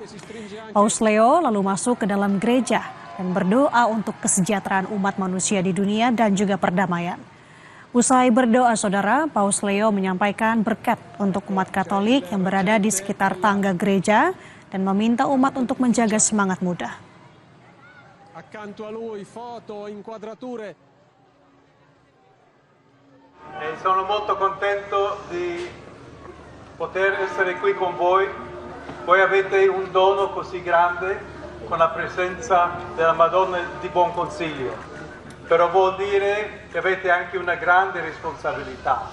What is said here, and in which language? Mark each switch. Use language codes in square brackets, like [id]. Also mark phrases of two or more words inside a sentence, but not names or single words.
[id] Paus Leo lalu masuk ke dalam gereja dan berdoa untuk kesejahteraan umat manusia di dunia dan juga perdamaian. Usai berdoa, saudara, Paus Leo menyampaikan berkat untuk umat Katolik yang berada di sekitar tangga gereja dan meminta umat untuk menjaga semangat muda. [it] Accanto a lui foto, inquadrature. Sono molto contento di poter essere qui con voi. Voi avete un dono così grande con la presenza della Madonna di Buon Consiglio, però vuol dire che avete anche una grande responsabilità.